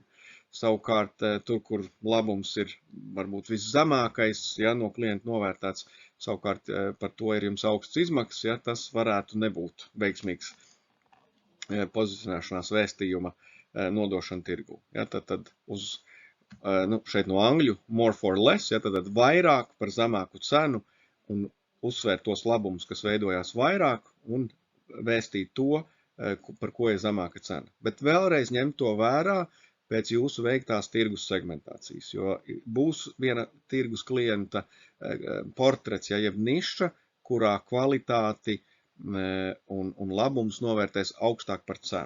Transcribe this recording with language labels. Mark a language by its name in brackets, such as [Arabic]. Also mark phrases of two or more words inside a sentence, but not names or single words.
[Latvian] Savukārt, tur, kur labums ir varbūt viszemākais, no klienta novērtēts, savukārt par to ir jums augsts izmaksas, tas varētu nebūt veiksmīgs pozicionēšanās vēstījuma nodošana tirgu. Tad uz, šeit no angļu, [English] more for less, [Latvian] tad vairāk par zemāku cenu un uzsvērt tos labumus, kas veidojās vairāk un vēstīt to, par ko ir zemāka cena. Bet vēlreiz ņemt to vērā pēc jūsu veiktās tirgus segmentācijas, jo būs viena tirgus klienta portrets, jeb niša, kurā kvalitāti un labums novērtēs augstāk par cenu.